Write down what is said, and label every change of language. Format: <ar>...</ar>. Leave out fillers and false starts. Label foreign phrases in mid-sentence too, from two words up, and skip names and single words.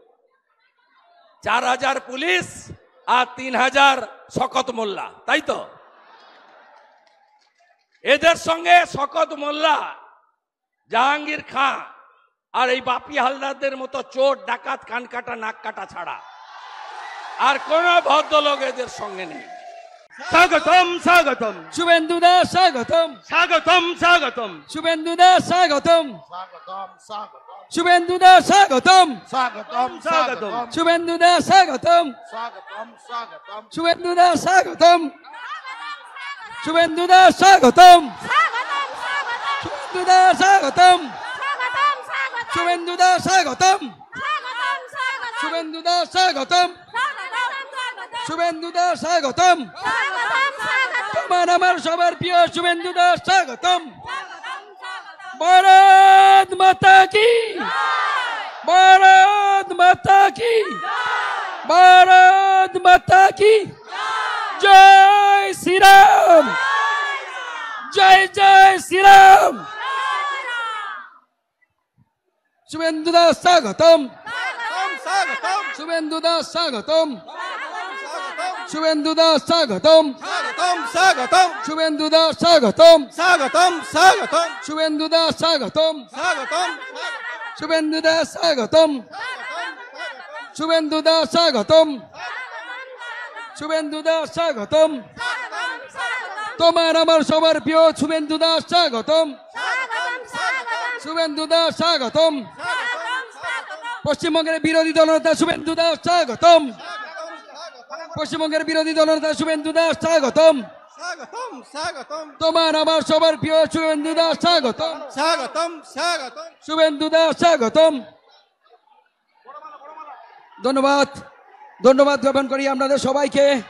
<bn>4000 পুলিশ আর 3000 শকত মোল্লা, তাই তো? এদের সঙ্গে শকত মোল্লা, জাহাঙ্গীর খাঁ আর এই বাপি হালদারদের মতো চোর ডাকাত কান কাটা নাক কাটা ছাড়া আর কোন ভদ্রলোক এদের সঙ্গে নেই। স্বাগতম স্বাগতম শুভেন্দুদা স্বাগতম, স্বাগতম স্বাগতম শুভেন্দুদা স্বাগতম, স্বাগতম স্বাগতম শুভেন্দুদা স্বাগতম, স্বাগতম স্বাগতম শুভেন্দুদা স্বাগতম, স্বাগতম স্বাগতম শুভেন্দুদা স্বাগতম, শুভেন্দুদা স্বাগতম, শুভেন্দুদা স্বাগতম, শুভেন্দুদা স্বাগতম, শুভেন্দুদা স্বাগতম, শুভেন্দুদা স্বাগতম, তোমার আমার সবার প্রিয় শুভেন্দুদা স্বাগতম।</bn> <hi>भारत माता की, भारत माता की, भारत माता की, जय श्रीराम, जय जय श्रीराम।</hi> <bn>শুভেন্দুদা স্বাগতম, শুভেন্দুদা স্বাগতম, শুভেন্দুদা স্বাগতম, স্বাগতম স্বাগতম শুভেন্দুদা স্বাগতম, স্বাগতম স্বাগতম শুভেন্দুদা স্বাগতম, স্বাগতম শুভেন্দুদা স্বাগতম, শুভেন্দুদা স্বাগতম, শুভেন্দুদা স্বাগতম, তোমার আমার সবার প্রিয় শুভেন্দুদা স্বাগতম, শুভেন্দুদা স্বাগতম, পশ্চিমবঙ্গের বিরোধী দলনেতা শুভেন্দুদা স্বাগতম, পশ্চিমবঙ্গের বিরোধী দলনেতা শুভেন্দুদা স্বাগতম, স্বাগতম স্বাগতম তোমার আমার সবার প্রিয় শুভেন্দুদা স্বাগতম, স্বাগতম স্বাগতম শুভেন্দুদা স্বাগতম। ধন্যবাদ, ধন্যবাদ জ্ঞাপন করি আপনাদের সবাইকে।</bn>